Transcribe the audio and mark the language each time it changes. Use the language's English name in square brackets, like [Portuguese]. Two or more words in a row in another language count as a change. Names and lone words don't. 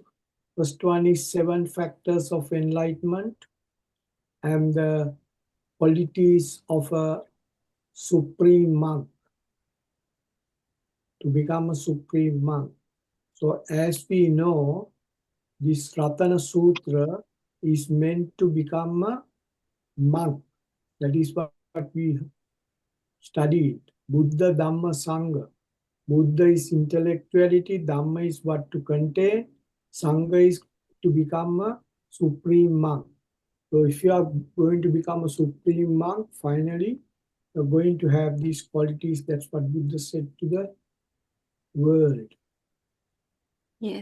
[English] First one is 7 factors of enlightenment and the qualities of a supreme monk, to become a supreme monk. So as we know, this Ratana Sutra is meant to become a monk. That is what we studied. Buddha, Dhamma, Sangha. Buddha is intellectuality, Dhamma is what to contain, Sangha is to become a supreme monk. So if you are going to become a supreme monk, finally, you're going to have these qualities. That's what Buddha said to the world. Yes.